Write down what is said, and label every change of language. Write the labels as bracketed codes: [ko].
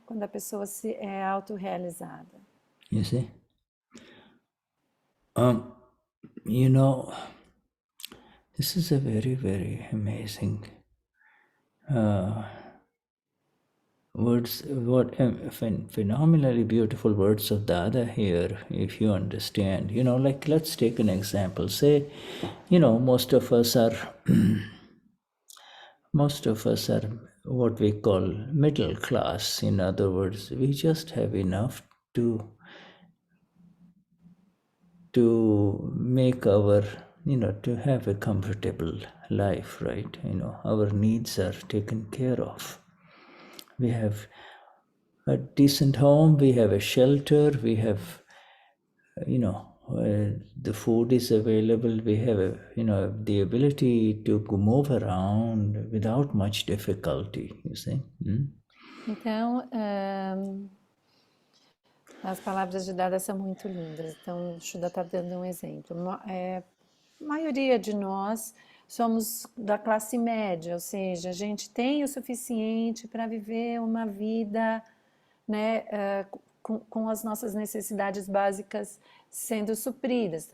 [pt] Quando a pessoa é autorrealizada. [en] You see? This is a very, very amazing words, phenomenally beautiful words of Dada here, if you understand. Like, let's take an example. Say, most of us are what we call middle class. In other words, we just have enough to make our, to have a comfortable life, right? Our needs are taken care of. We have a decent home, we have a shelter, we have, the food is available, we have, the ability to move around without much difficulty, you see. [pt] Então, as palavras de Dada são muito lindas. Então, o Shuddha está dando um exemplo. A maioria de nós somos da classe média, ou seja, a gente tem o suficiente para viver uma vida, né, com as nossas necessidades básicas sendo supridas.